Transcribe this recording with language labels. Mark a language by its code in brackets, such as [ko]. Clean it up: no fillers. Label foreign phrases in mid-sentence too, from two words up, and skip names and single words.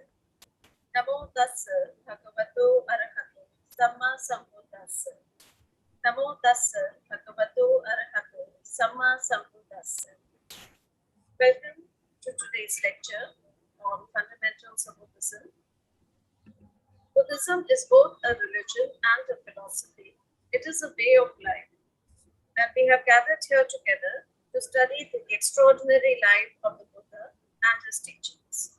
[pi] Namo Tassa Bhagavato Arahato Samma Sambuddhassa. Namo Tassa Bhagavato Arahato Samma Sambuddhassa. [en] Welcome to today's lecture on fundamentals of Buddhism. Buddhism is both a religion and a philosophy. It is a way of life. And we have gathered here together to study the extraordinary life of the Buddha and his teachings.